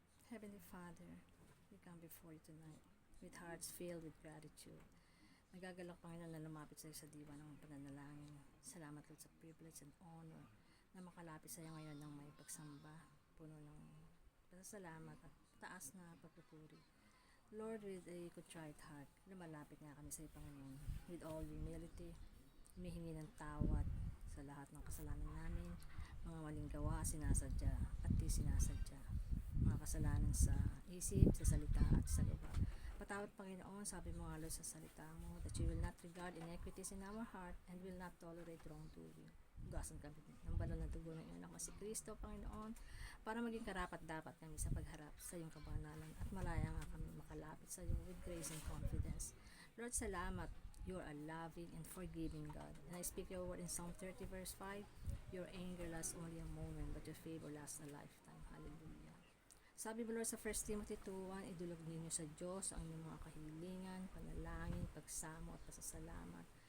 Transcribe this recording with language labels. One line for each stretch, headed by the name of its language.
English: Heavenly Father, we come before you tonight with hearts filled with gratitude.
Filipino: Nagagalak, Panginoon, na lumapit sa iyo sa diwa ng pananalangin. Salamat, Lord, sa
English: privilege and honor
Filipino: na makalapit sa iyo ngayon ng may pagsamba, puno ng pasasalamat at taas na pagpupuri. Lord,
English: with a contrite heart,
Filipino: lumalapit nga kami sa iyo, Panginoon,
English: with all humility,
Filipino: humihingi ng tawad sa lahat ng kasalanan namin, mga maling gawa, sinasadya at di sinasadya, mga kasalanan sa isip, sa salita at sa gawa. Patawad, Panginoon, sabi mo nga, Lord, sa salita mo,
English: that you will not regard iniquities in our heart and will not tolerate wrongdoing.
Filipino: Hugasan kami ng banal na dugo ng iyong anak si Kristo, Panginoon, para maging karapat dapat kami sa pagharap sa iyong kabanalan at malaya nga kami makalapit sa iyo
English: with grace and confidence.
Filipino: Lord, salamat.
English: You are a loving and forgiving God. And I speak your word in Psalm 30 verse 5. Your anger lasts only a moment, but your favor lasts a lifetime. Hallelujah.
Filipino: Sabi mo, Lord, sa 1 Timothy 2:1, idulog ninyo sa Diyos ang inyong mga kahilingan, panalangin, pagsamo at pasasalamat.